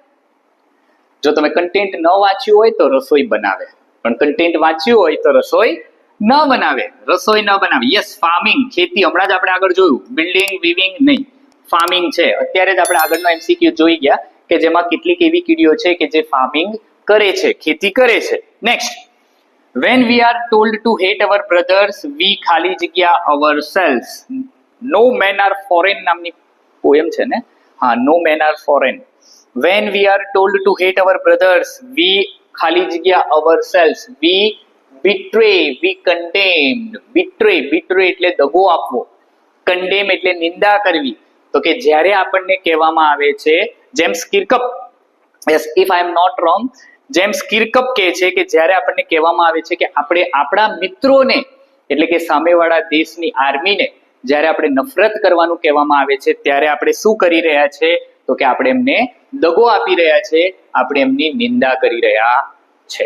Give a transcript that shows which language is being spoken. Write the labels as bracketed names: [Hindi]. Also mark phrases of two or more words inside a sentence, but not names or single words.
[Gujarati] જો તમે કન્ટેન્ટ ન વાંચ્યું હોય તો રસોઈ બનાવે, પણ કન્ટેન્ટ વાંચ્યું હોય તો રસોઈ ન બનાવે. રસોઈ ન બનાવે. યસ, ફાર્મિંગ, ખેતી. હમણાં જ આપણે આગળ જોયું, [English] building weaving [Gujarati] નહીં, ફાર્મિંગ છે. અત્યારે જ આપણે આગળનો એમસીક્યુ જોઈ ગયા કે જેમાં કેટલીક એવી કીડીઓ છે કે જે ફાર્મિંગ કરે છે, ખેતી કરે છે. નેક્સ્ટ, [English] when we are told to hate our brothers we [Gujarati] ખાલી જગ્યા [English] ourselves. no men are foreign [Gujarati] નામની પોએમ છે ને? હા, [English] no men are foreign. when we are told to hate our brothers we [Gujarati] ખાલી જગ્યા [English] ourselves we betray, we condemned. [Gujarati] betray એટલે દગો આપવો, condemn એટલે નિંદા કરવી. તો કે જ્યારે આપણને કહેવામાં આવે છે, જેમ્સ કિર્કપ, [English] yes if I am not wrong, [Gujarati] જેમ્સ કિર્કપ કહે છે કે જ્યારે આપણને કહેવામાં આવે છે કે આપણે આપણા મિત્રોને, એટલે કે સામેવાળા દેશની આર્મીને જ્યારે આપણે નફરત કરવાનું કહેવામાં આવે છે, ત્યારે આપણે શું કરી રહ્યા છે? તો કે આપણે એમને દગો આપી રહ્યા છે, આપણે એમની નિંદા કરી રહ્યા છે.